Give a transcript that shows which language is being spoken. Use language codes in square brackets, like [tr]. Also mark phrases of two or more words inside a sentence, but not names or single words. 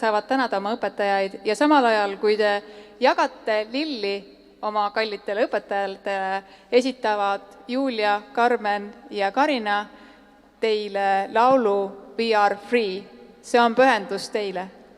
[et] saavad tänada oma õpetajaid ja samal ajal, kui te jagate lilli oma kallitele õpetajatele, esitavad Julia, Carmen ja Karina teile laulu We are free. See on pühendus teile.